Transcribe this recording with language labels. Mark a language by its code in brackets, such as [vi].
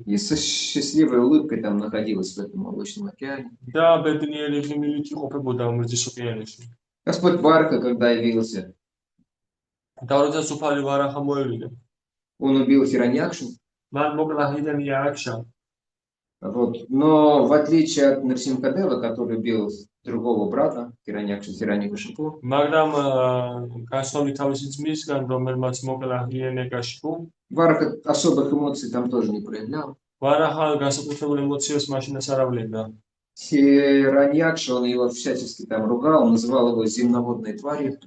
[ru] И со счастливой улыбкой там находилась в этом молочном океане. [ka] და ბედნიერი ღიმილით იყოფებოდა ამ რძის ოკეანეში. [ru] Господь Варха, когда явился, [ka] და როდესაც უფალი ვარახა მოევიდა, [ru] он убил Хираньякшу. [ka] მან მოკლა ჰირანიაქშა. [ru] Вот. Но в отличие от Нарсимхадева, который убил другого брата, Хираньякшипу, [ka] მაგრამ გასწავლით თავისი ძმისგან, რომელმაც მოკლა ჰირანიაკაშიპუ, [ru] Варха особых эмоций там тоже не проявлял. [ka] ვარახა განსაკუთრებულ ემოციას მაშინაც არ ავლენდა. [ru] Хираньякша, он его всячески там ругал, называл его земноводной тварью.